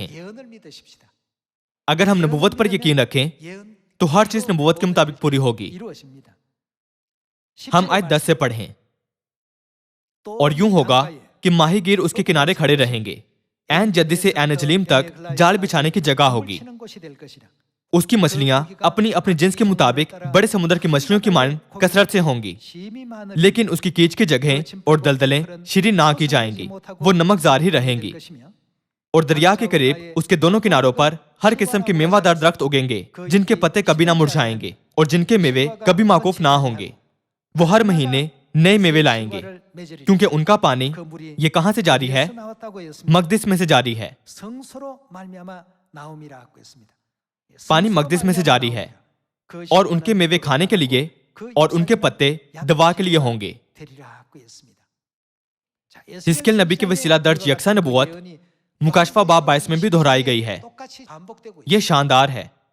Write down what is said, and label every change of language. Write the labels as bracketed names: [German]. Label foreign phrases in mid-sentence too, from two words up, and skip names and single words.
[Urdu] اگر ہم نبوت پر یقین رکھیں تو ہر چیز نبوت کے مطابق پوری ہوگی. ہم آیت 10 سے پڑھیں. اور یوں ہوگا کہ ماہی گیر اس کے کنارے کھڑے رہیں گے. عین جدی سے عین عجلیم تک جال بچھانے کی جگہ ہوگی. [Korean] 치는 곳이 될 것이라. [Urdu] اس کی مچھلیاں اپنی اپنی جنس کے مطابق بڑے سمندر کی مچھلیوں کی مانند کثرت سے ہوں گی, [Korean] 심이 많은 [Urdu] لیکن اس کی کیچ کی جگہیں اور دلدلیں شیریں نہ کی جائیں گی، وہ نمکزار ہی رہیں گی. اور دریا کے قریب اس کے دونوں کناروں پر ہر قسم کے میوہ دار درخت اگیں گے، جن کے پتے کبھی نہ مرجھائیں گے اور جن کے میوے کبھی موقوف نہ ہوں گے. وہ ہر مہینے نئے میوے لائیں گے، کیونکہ ان کا پانی یہ کہاں سے جاری ہے? مقدس میں سے جاری ہے. [Korean] 성소로 말미암아 나옴이라고 했습니다. [Urdu] پانی مقدس میں سے جاری ہے اور ان کے میوے کھانے کے لیے اور ان کے پتے دوا کے لیے ہوں گے. حزقی ایل نبی کے وسیلہ درج یکساں نبوت مکاشفہ باب 22 میں بھی دہرائی گئی ہے. یہ شاندار ہے.